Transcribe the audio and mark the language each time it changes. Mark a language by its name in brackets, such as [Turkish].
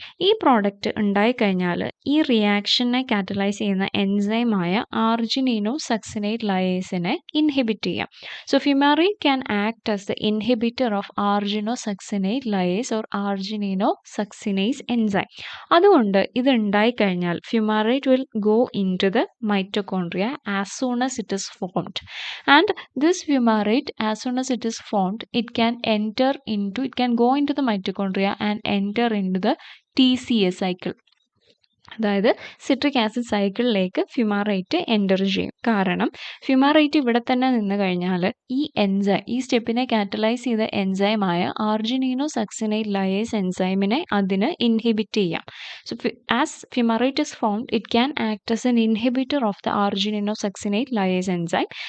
[Malayalam] ഈ പ്രോഡക്റ്റ് ഉണ്ടായിക്കഴിഞ്ഞാൽ ഈ റിയാക്ഷനെ കാറ്റലൈസ് ചെയ്യുന്ന എൻസൈമായ ആർജിനീനോ സക്സിനേറ്റ് ലയേസിനെ ഇൻഹിബിറ്റ് ചെയ്യാം. [English] So fumarate can act as the inhibitor of argino succinate lyase or arginino succinase enzyme. [Malayalam] അതുകൊണ്ട് ഇത് ഉണ്ടായിക്കഴിഞ്ഞാൽ [English] Fumarate will go into the mitochondria as soon as it is formed, and this fumarate as soon as it is formed it can go into the mitochondria and enter into the TCA cycle. [Malayalam] അതായത് citric acid സൈക്കിളിലേക്ക് ഫ്യുമാറേറ്റ് enter ചെയ്യും. കാരണം ഫ്യുമാറേറ്റ് ഇവിടെ തന്നെ നിന്ന് കഴിഞ്ഞാൽ ഈ സ്റ്റെപ്പിനെ catalyse ചെയ്ത എൻസൈമായ ആർജിനീനോ succinate ലയേസ് എൻസൈമിനെ അതിന് ഇൻഹിബിറ്റ് ചെയ്യാം. [English] So as fumarate is formed it can act as an inhibitor of the arginino succinate lyase enzyme.